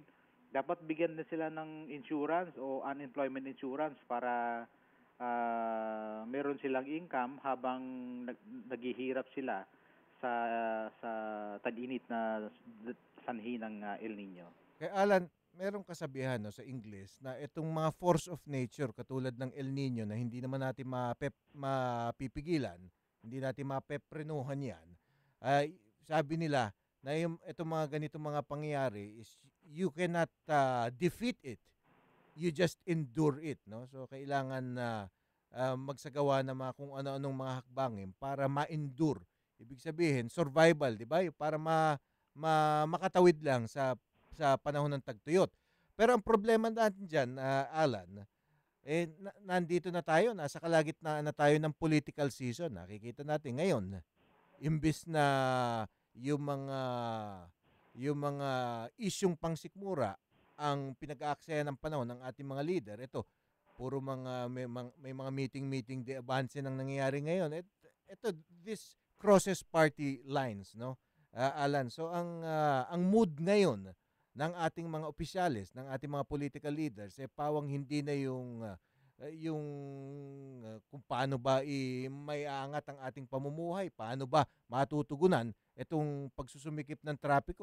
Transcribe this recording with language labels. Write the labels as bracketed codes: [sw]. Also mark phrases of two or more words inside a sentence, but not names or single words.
[tl] Dapat bigyan din sila ng insurance o [en] unemployment insurance [tl] para meron silang income habang naghihirap sila sa tag-init na sanhi ng El Nino. Kaya Alan, merong kasabihan sa English na itong mga [en] force of nature [tl] katulad ng El Nino na hindi naman natin mapipigilan, hindi natin mapeprenuhan yan, sabi nila na itong mga ganitong mga pangyayari is [en] you cannot defeat it, you just endure it, [tl] no? So kailangan magsagawa ng mga kung ano-anong mga hakbangin para ma-endure. Ibig sabihin survival, di ba? Para makatawid lang sa panahon ng tagtuyot. Pero ang problema natin dyan, Alan, nandito na tayo, nasa kalagitnaan na tayo ng political season. Nakikita natin ngayon, imbis na yung mga isyong pangsikmura ang pinag-aaksaya ng panahon ng ating mga leader, ito, puro mga may mga meeting de avance nang nangyayari ngayon. [en] Ito this crosses party lines, no? [tl] Alan, so ang mood ngayon ng ating mga opisyales, ng ating mga [en] political leaders, [tl] pawang hindi na yung kung paano ba may aangat ang ating pamumuhay, paano ba matutugunan itong pagsusumikip ng trapiko.